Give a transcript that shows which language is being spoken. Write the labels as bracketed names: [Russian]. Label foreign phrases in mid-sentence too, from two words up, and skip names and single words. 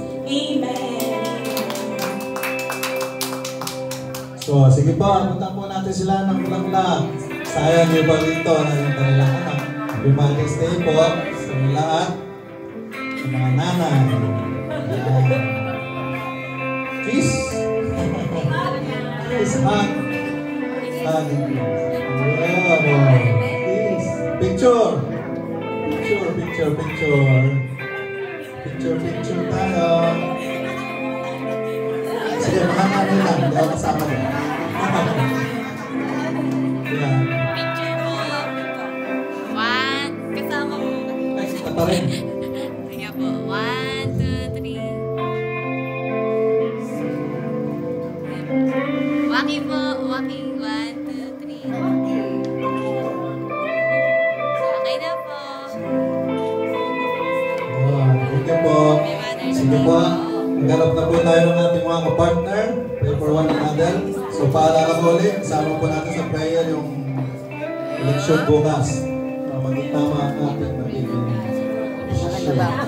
[Filipino] Amen. So, sige po, abutan po natin sila ng bulaklak. Sayang niyo ba dito na yung kanilang anak? [English] Happy Mother's Day [Filipino] po sa lahat, sa mga nanay. Ayan. Kiss. [English] Kiss, hug. Hug. Wow. Kiss. Picture. Picture, picture, picture. Picture, picture [Filipino] tayo. Sige, mga nanay lang. Hindi ako kasama din. Ayan. Kasama mo. Ay, kita pa rin. Kaya po. 1, 2, 3. Walking po. Walking. 1, 2, 3. Okay na po. [English] Thank you [Filipino] po. Sige po. Maghanap na po tayo ng ating mga kapartner. [English] Pray for one another. [Filipino] So, paalala ko ulit, kasama po natin sa prayer yung election bukas. Maging tama ang ating magiging desisyon.